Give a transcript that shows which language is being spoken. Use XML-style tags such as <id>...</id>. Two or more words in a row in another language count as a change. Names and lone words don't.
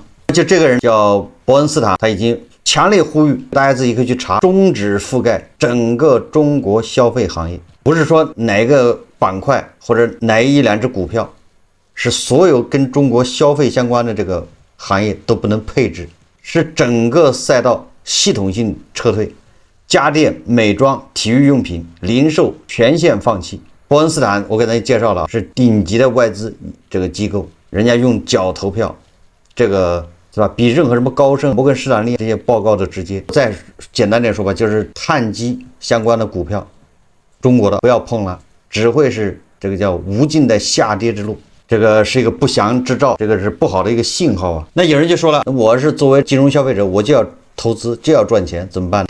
<zh>就這個人叫伯恩斯坦，他已經強烈呼籲大家自己可以去查，終止覆蓋整個中國消費行業，不是說哪個板塊或者哪一兩隻股票，是所有跟中國消費相關的這個行業都不能配置，是整個賽道系統性撤退。家電、美妝、體育用品、零售全線放棄。伯恩斯坦，我給大家介紹了，是頂級的外資這個機構，人家用腳投票，這個是吧？比任何什麼高盛、摩根士丹利這些報告的直接。再簡單點說吧，就是碳基相關的股票，中國的不要碰了，只會是這個叫無盡的下跌之路。這個是一個不祥之兆，這個是不好的一個信號啊。那有人就說了，我是作為金融消費者，我就要投資，就要賺錢，怎麼辦？</zh>